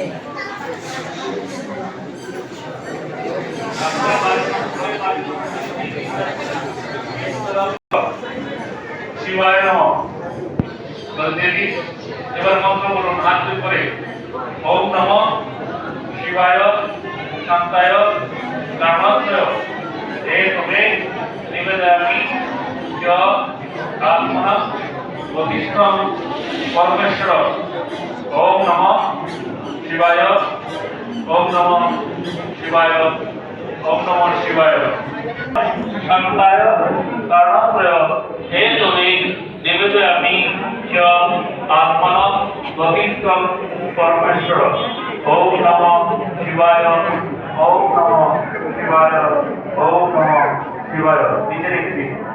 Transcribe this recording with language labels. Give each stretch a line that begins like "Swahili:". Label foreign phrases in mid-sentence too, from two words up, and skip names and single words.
Sanskrit: শিবায় নমঃ।
Bangla: দেবী এবার মন্ত্র বলুন হাত করে।
Sanskrit: ওম নমঃ শিবায় শান্তায় কর্ণত্রয় হেতবে নিবেদয়ামি চ আত্মনঃ বহিঃত্বং পরমেশ্বর। ওম নমঃ শিবায়। ওম নমঃ শিবায়। ওম নমঃ শিবায়। শান্তায় কর্ণত্রয় হেতবে নিবেদয়ামি চ আত্মনঃ বহিঃত্বং পরমেশ্বর। ওম নমঃ শিবায়। ওম নমঃ শিবায়। ওম নমঃ শিবায়।
Bangla: নিচে রেখে দিন।